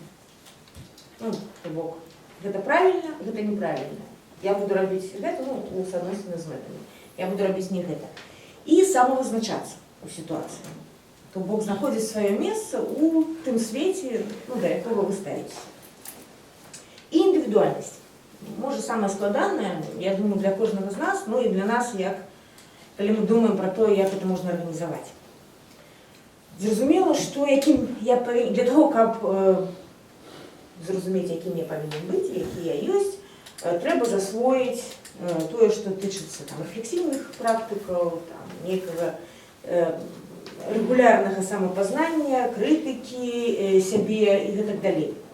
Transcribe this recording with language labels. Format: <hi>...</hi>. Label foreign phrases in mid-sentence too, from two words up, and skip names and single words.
<be>То бок, гэта правільна, гэта неправільна. Я буду рабіць гэта, у суадносіны з мэтамі. Я буду рабіць не гэта. І самавызначацца ў сітуацыі. То бок знаходзіць сваё месца ў тым свеце, да якога вы ставіцеся.</be> <uk>І індивідуальність. Може, саме складане, я думаю, для кожного з нас, ну і для нас, коли ми думаємо про те, як це можна організувати. Зрозуміло, що для того, щоб зрозуміти, яким я повинен бути, який я є, треба засвоїти те, що тичиться рефлексивних практиків, некого регулярного самопознання, критики себе і так далі.</uk>